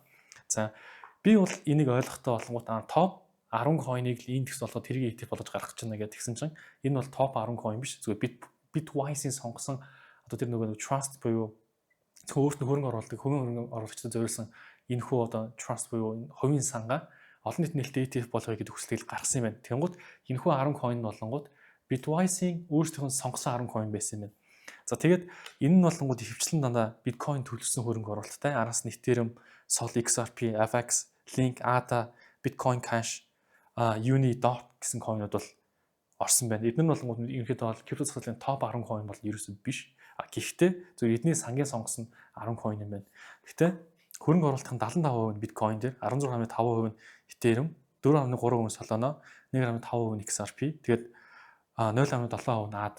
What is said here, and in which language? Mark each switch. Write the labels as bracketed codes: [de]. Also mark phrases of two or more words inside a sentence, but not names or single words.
[mn] За би бол энийг ойлгохтой болонгууд топ 10 coin-ыг индекс болгоод тэрийг ETF болгож гаргах гэж байна гэдгийгсэн чинь энэ бол топ 10 coin биш зүгээр Bitwise-ийн сонгосон одоо тэр нөгөө trust буюу өөрт нь хөрөнгө оруулалтыг хөрөнгө оруулагчдад зориулсан энэ хүү одоо trust буюу хувийн сангаа олон нийт нээлттэй ETF болгоё гэдэг хүсэлтийг гаргасан юм байна. Тэнгууд энэ хүү 10 coin болонгууд Bitwise-ийн өөрсдийнх нь сонгосон 10 coin байсан юм байна. За тэгээд энэ нь болонгууд хөвчлэн дандаа биткойн төлөвлөсөн хөрөнгө оруулалттай араас нь Ethereum, Sol, XRP, FX, Link, ADA, Bitcoin Cash, Uni, DOT гэсэн coinууд бол орсон байна. Эдгээр нь болонгууд ерөнхийдөө бол крипто зах зээлийн топ 10 coin бол ерөөсөө биш. Гэхдээ зөв эдний сангийн сонгосон 10 coin юм байна. Гэхдээ хөрөнгө оруулалтын 75% нь биткойн дээр, 16.5% нь Ethereum, 4.3% нь Solana, 1.5% нь XRP, тэгээд 0.7% нь ADA.